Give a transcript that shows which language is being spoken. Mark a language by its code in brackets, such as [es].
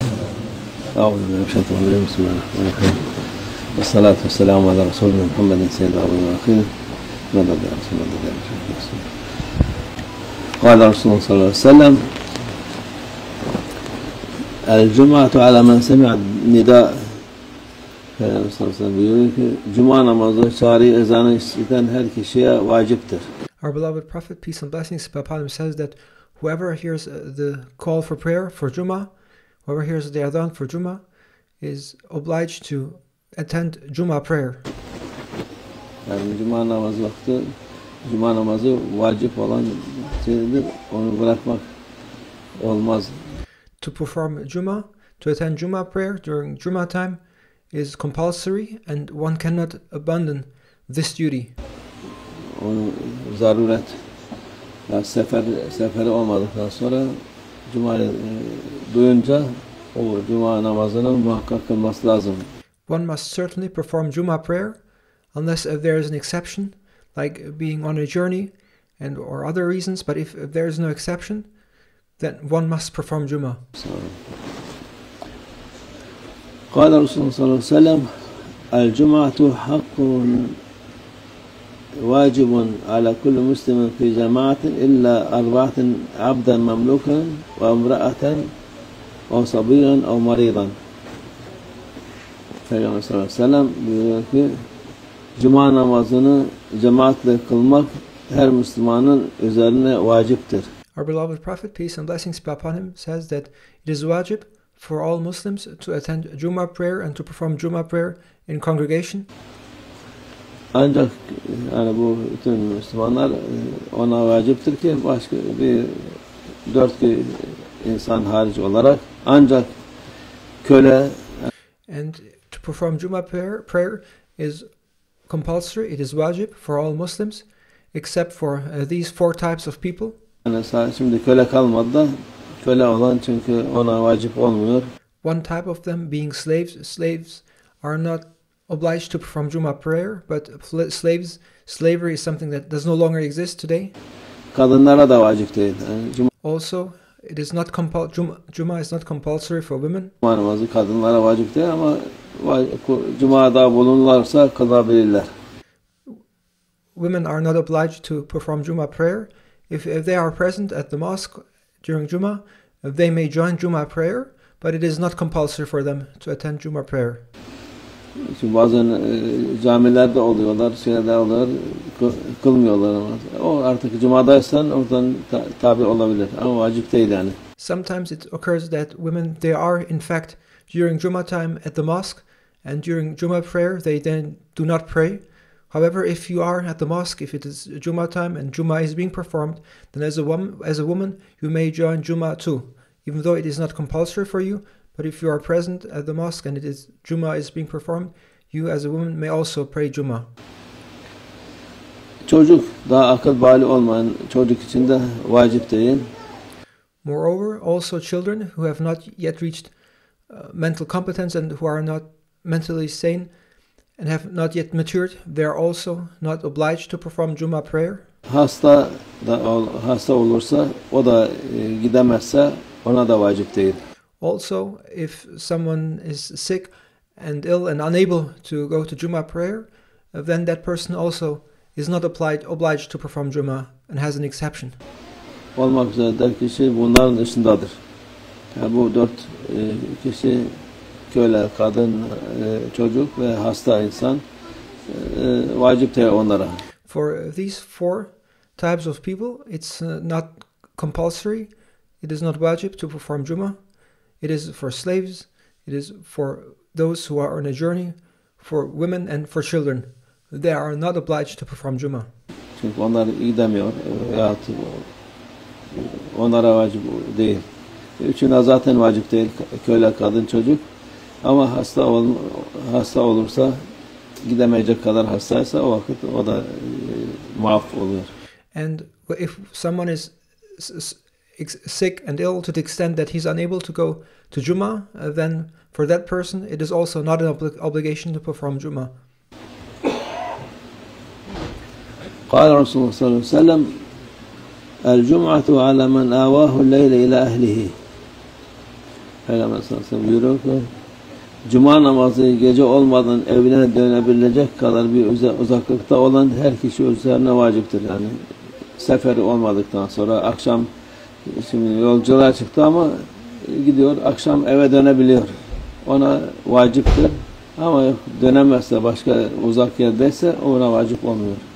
[ar] أعوذ بالله من الشيطان الرجيم بسم الله الرحمن الرحيم والصلاة والسلام على رسولنا محمد سيد الأولين والآخرين مدد يا رسول الله قال رسول الله صلى الله عليه وسلم الجمعة على من سمع النداء [tr] Peygamber sallallahu aleyhi ve sellem buyuruyor ki Cuma namazı çağrı ezanı işiten her kişiye vaciptir. [en] Our beloved Prophet, peace and blessings be upon him, says that whoever hears the call for prayer for Juma, whoever hears the adhan for Juma, is obliged to attend Juma prayer. [tr] Yani Cuma namazı vakti, Cuma namazı vacip olan şeydir, onu bırakmak olmaz. [en] To perform Juma, to attend Juma prayer during Juma time is compulsory and one cannot abandon this duty. [tr] Onu zaruret, yani seferi olmadıktan sonra Cuma duyunca o Cuma namazını muhakkak kılması lazım. [en] One must certainly perform Juma prayer unless there is an exception, like being on a journey and or other reasons. But if there is no exception, then one must perform Juma. [ar] قال رسول الله صلى الله عليه وسلم الجمعة حق واجب على كل مسلم في جماعة إلا أربعة عبدا مملوكا وامرأة أو صبيا أو مريضا. [tr] Peygamber sallallahu aleyhi ve sellem buyuruyor ki Cuma namazını cemaatle kılmak her Müslümanın üzerine vaciptir. [en] Our beloved Prophet, peace and blessings be upon him, says that it is wajib for all Muslims to attend Juma prayer and to perform Juma prayer in congregation. [tr] Ancak yani bu bütün Müslümanlar ona vaciptir ki başka bir dört insan hariç olarak ancak köle. [en] And to perform Juma prayer is compulsory. It is wajib for all Muslims except for these four types of people. [tr] Yani şimdi köle kalmadı da köle olan çünkü ona vacip olmuyor. [en] One type of them being slaves. Slaves are not obliged to perform Juma prayer, but slavery is something that does no longer exist today. [tr] Kadınlara da vacip değil. Yani [en] Also, it is not Juma is not compulsory for women. [tr] Cuma namazı kadınlara vacip değil ama Cuma'da bulunurlarsa kılabilirler. [en] Women are not obliged to perform Juma prayer. If they are present at the mosque during Juma, they may join Juma prayer, but it is not compulsory for them to attend Juma prayer. [tr] Çünkü bazen camilerde oluyorlar, şeyler oluyor, kılmıyorlar ama o artık Cuma'daysan oradan tabi olabilir ama vacip değil yani. [en] Sometimes it occurs that women, they are in fact during Juma time at the mosque, and during Juma prayer they then do not pray. However, if you are at the mosque, if it is Juma time and Juma is being performed, then as a woman, you may join Juma too, even though it is not compulsory for you. But if you are present at the mosque and Juma is being performed, you as a woman may also pray Juma. [tr] Çocuk, daha akıl bali olmayan çocuk için de vacip değil. [en] Moreover, also children who have not yet reached mental competence and who are not mentally sane and have not yet matured, they are also not obliged to perform Juma prayer. [tr] Hasta olursa, o da gidemezse ona da vacip değil. [en] Also, if someone is sick and ill and unable to go to Juma prayer, then that person also is not obliged to perform Juma and has an exception. [tr] Olmak üzere dört kişi bunların dışındadır. Yani bu dört kişi köle, kadın, çocuk ve hasta insan vacip değil onlara. [en] For these four types of people, it's not compulsory. It is not wajib to perform Juma. It is for slaves, it is for those who are on a journey, for women and for children. They are not obliged to perform Juma. [tr] Çünkü onlar gidemiyor veyahut onlara vacip değil. Üçüne zaten vacip değil, köle, kadın, çocuk. Ama hasta olursa, gidemeyecek kadar hastaysa o vakit o da muaf oluyor. [en] And if someone is sick and ill to the extent that he's unable to go to Juma, then for that person it is also not an obligation to perform Juma. [ar] قال رسول الله صلى الله عليه وسلم الجمعة على من آواه الليل إلى أهله. [tr] Peygamber sallallahu aleyhi ve sellem buyuruyor ki Cuma namazı gece olmadan evine dönebilecek kadar bir uzaklıkta olan her kişi üzerine vaciptir. Yani seferi olmadıktan sonra akşam şimdi yolculuğa çıktı ama gidiyor akşam eve dönebiliyor. Ona vaciptir. Ama dönemezse başka uzak yerdeyse ona vacip olmuyor.